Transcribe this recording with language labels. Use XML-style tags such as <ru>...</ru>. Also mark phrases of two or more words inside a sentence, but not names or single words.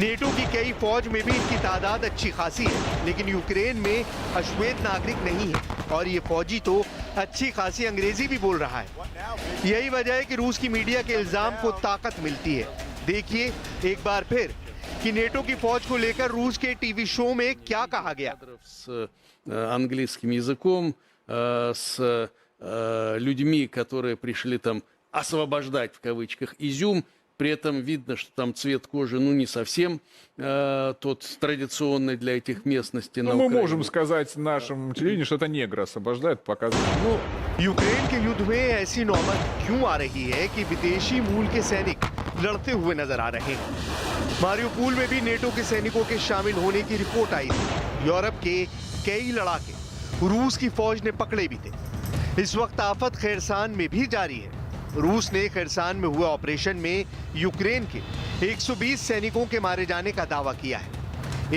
<hi>नेटो की कई फौज में भी इनकी तादाद अच्छी खासी है, लेकिन यूक्रेन में अश्वेत नागरिक नहीं है और ये फौजी तो अच्छी खासी अंग्रेजी भी बोल रहा है। यही वजह है कि रूस की मीडिया के इल्जाम को ताकत मिलती है। देखिए एक बार फिर कि नेटो की फौज को लेकर रूस के टीवी शो में क्या कहा गया।</hi> <ru>С английским языком, с людьми, которые пришли там освобождать, в кавычках, Изюм. При этом видно, что там цвет кожи, ну, не совсем тот традиционный для этих местностей на Ну, мы Украине. можем сказать нашему телевидению, что это негры освобождают, показывают. Ну,</ru> <hi>यूक्रेन के युद्ध में ऐसी नौबत क्यों आ रही है कि विदेशी मूल के सैनिक लड़ते हुए नजर आ रहे हैं। मारियोपोल में भी नेटो के सैनिकों के शामिल होने की रिपोर्ट आई थी। यूरोप के कई लड़ाके रूस की फौज ने पकड़े भी थे। इस वक्त आफत खैरसान में भी जारी है। रूस ने खैरसान में हुए ऑपरेशन में यूक्रेन के 120 सैनिकों के मारे जाने का दावा किया है।</hi>